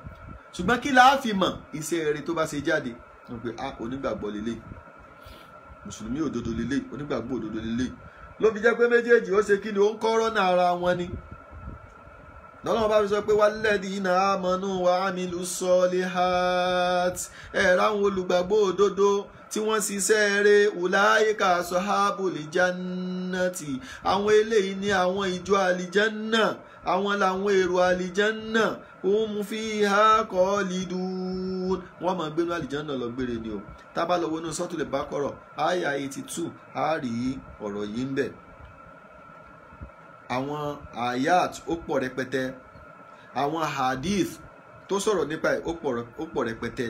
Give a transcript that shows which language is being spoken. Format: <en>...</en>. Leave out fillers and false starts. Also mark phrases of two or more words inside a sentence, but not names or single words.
<yo>Ṣùgbọ́n kí la fi mọ̀ iṣẹ́ rere tó bá ṣe jáde, wọ́n pe onígbàgbọ́ lélẹ̀, mùsùlùmí òdodo lélẹ̀, onígbàgbọ́ òdodo lélẹ̀. Ló fi jẹ́ pé méjèèjì ó ṣe kí ni ó ń kọ́rọ́ náà ara wọn ni. Ọlọ́run bá fi sọ pé</yo> <ar>والذين آمنوا وعملوا الصالحات,</ar> <yo>ráwọn olùgbàgbọ́ òdodo tí wọ́n ṣiṣẹ́ rere</yo> <ar>أولئك أصحاب الجنة,</ar> <yo>àwọn eléyìí ni àwọn ìjọ àlìjánná, àwọn làwọn èrò àlìjánná,</yo> <ar>هم فيها خالدون,</ar> <yo>wọ́n máa gbénú àlìjánnà lọ gbére ni o. tá bá lọ wọnú Suratul Baqarah àyà 82 á rí ọ̀rọ̀ yìí ń bẹ. àwọn ayat ó pọ̀ rẹpẹtẹ, àwọn hadith tó sọ̀rọ̀ nípa ẹ̀ ó pọ̀ rẹpẹtẹ.</yo>